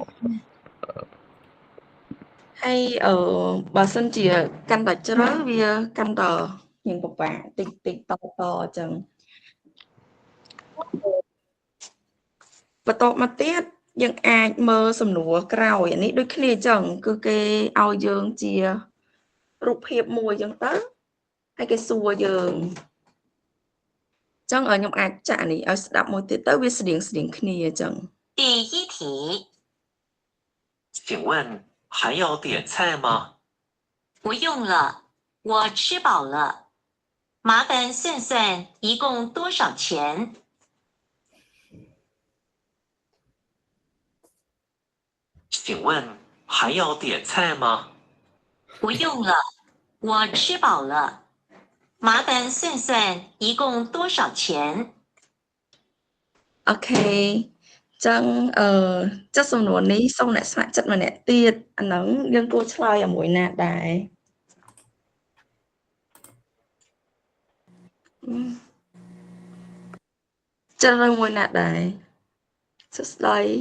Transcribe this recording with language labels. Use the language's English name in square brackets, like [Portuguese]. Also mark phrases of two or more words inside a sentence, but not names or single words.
[Khmer] ហើយបើសិនជាកាន់តែជ្រើសវាកាន់តែយើងពិបាកតិចតិចតចឹងបន្តមកទៀតយើងអាចមើលសំណួរក្រោយអានេះដូចគ្នាចឹងគឺគេឲ្យយើងជារូបភាពមួយចឹងទៅហើយគេសួរយើងចឹងខ្ញុំអាចចាក់នេះឲ្យស្ដាប់មួយទៀតទៅវាស្រៀងគ្នាចឹង [Chinese] 第一题，请问还要点菜吗？不用了，我吃饱了。麻烦算算一共多少钱？请问还要点菜吗？不用了，我吃饱了。麻烦算算一共多少钱？ [Khmer] អូខេចឹងចិត្តសំណួរនេះសូមអ្នកស្ម័គ្រចិត្តម្នាក់ទៀតអាហ្នឹងយើងគួរឆ្លើយឲ្យមួយណាដែរចិត្តរើសមួយណាដែរសួស្ដី